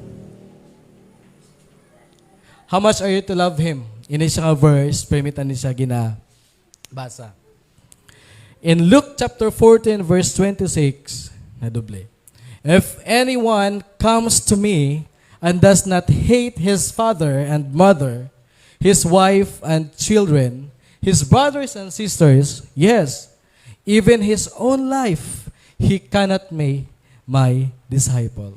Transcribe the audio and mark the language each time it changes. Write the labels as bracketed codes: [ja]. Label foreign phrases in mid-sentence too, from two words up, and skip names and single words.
[en] How much are you to love Him? [hil] Ini siya nga verse, permitan ni siya ginabasa. [en] In Luke chapter 14 verse 26, [hil] na doble. [en] "If anyone comes to me and does not hate his father and mother, his wife and children, his brothers and sisters, yes, even his own life, he cannot make my disciple."